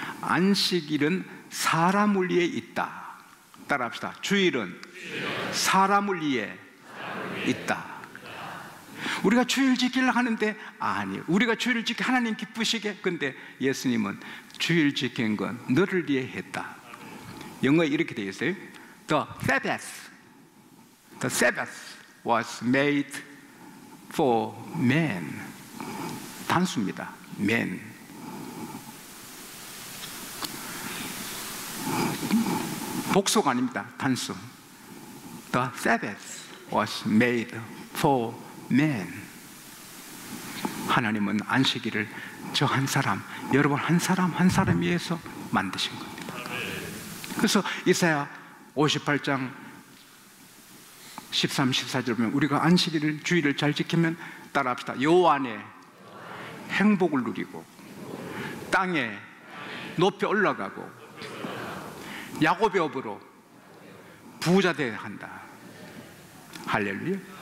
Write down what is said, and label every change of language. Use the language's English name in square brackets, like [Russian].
[Korean] 안식일은 사람을 위해 있다. 따라합시다. 주일은 사람을 위해 있다. 우리가 주일 지키려 하는데 아니, 우리가 주일 지키 하나님 기쁘시게. 근데 예수님은 주일 지킨 건 너를 위해 했다. 영어에 이렇게 되어 있어요. [English] The Sabbath was made for man. [Korean] 단수입니다. man. 복수가 아닙니다. 단수. [English] The Sabbath was made for man. [Korean] 하나님은 안식일을 저 한 사람, 여러분 한 사람 한 사람 위해서 만드신 겁니다. 그래서 이사야 58장 13, 14절 보면 우리가 안식일을, 주일을 잘 지키면, 따라합시다, 여호와 안에 행복을 누리고 땅에 높이 올라가고 야곱의 업으로 부자 되어야 한다. 할렐루야.